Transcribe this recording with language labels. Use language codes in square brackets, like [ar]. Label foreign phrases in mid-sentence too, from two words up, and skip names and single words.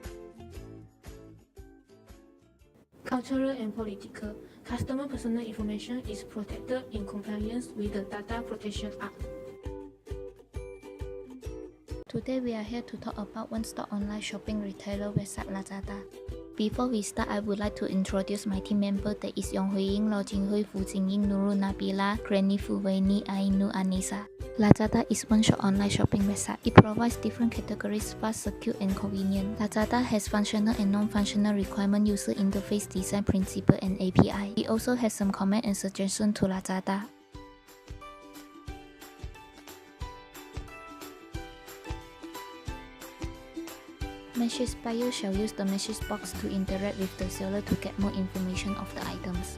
[en] Cultural and political: customer personal information is protected in compliance with the Data Protection Act. Today we are here to talk about one-stop online shopping retailer website LAZADA. Before we start, I would like to introduce my team member, that is Yeong, Ying, Loh Jing Hui, Ying, Nurul, Nabilah, Clanie Foo Wai Nie, Annissa. LAZADA is one-shop online shopping website. It provides different categories, fast, secure, and convenient. LAZADA has functional and non-functional requirement, user interface, design principle, and API. It also has some comment and suggestion to LAZADA. Message buyer shall use the message box to interact with the seller to get more information of the items.